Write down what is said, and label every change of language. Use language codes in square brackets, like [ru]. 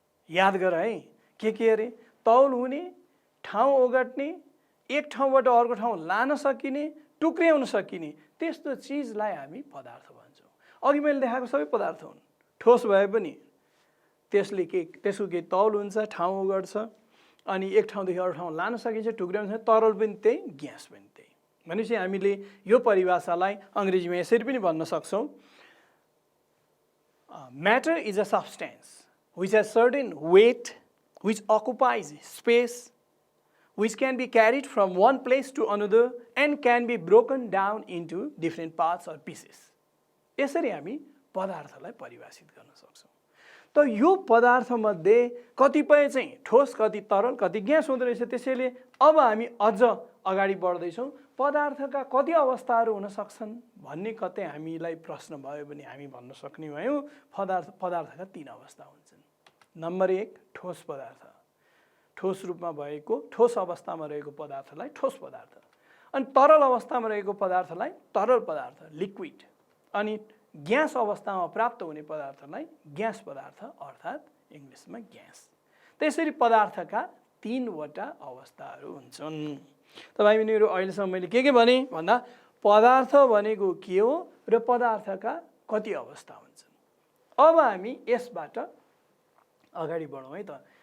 [ne] याद गर है के अरे तौल हुने, ठाउँ ओगट्ने, एक ठाउँबाट अर्को ठाउँ लान सकिने, टुक्र्याउन सकिने त्यस्तो चिजलाई हामी पदार्थ भन्छौँ। अघि मैले देखाएको सबै पदार्थ हुन्। ठोस भए पनि त्यसको केही तौल हुन्छ, ठाउँ ओगट्छ, अनि एक ठाउँदेखि अर्को ठाउँ लान सकिन्छ, टुक्र्याउन सकिन्छ। तरल पनि त्यही, ग्यास पनि त्यही। भनेपछि हामीले यो परिभाषालाई अङ्ग्रेजीमा यसरी पनि भन्न सक्छौँ, [en] Matter is a substance which has certain weight, which occupies space, which can be carried from one place to another and can be broken down into different parts or pieces. [ne] यसरी हामी पदार्थलाई परिभाषित गर्न सक्छौँ। त यो पदार्थमध्ये कतिपय चाहिँ ठोस, कति तरल, कति ग्यास हुँदो रहेछ। त्यसैले अब हामी अझ अगाडि बढ्दैछौँ। पदार्थका कति अवस्थाहरू हुन सक्छन् भन्ने कतै हामीलाई प्रश्न भयो भने हामी भन्न सक्ने भयौँ पदार्थका 3 अवस्था हुन्छन्। नम्बर 1 ठोस पदार्थ, ठोस रूपमा भएको, ठोस अवस्थामा रहेको पदार्थलाई ठोस पदार्थ, अनि तरल अवस्थामा रहेको पदार्थलाई तरल पदार्थ, लिक्विड, अनि ग्यास अवस्थामा प्राप्त हुने पदार्थलाई ग्यास पदार्थ अर्थात् इङ्ग्लिसमा ग्यास। त्यसरी पदार्थका 3 वटा अवस्थाहरू हुन्छन्। तपाईहरुहरू अहिलेसम्म मैले के भने भन्दा पदार्थ भनेको के हो र पदार्थका कति अवस्था हुन्छन्। अब हामी यसबाट अगाडि बढौँ है त।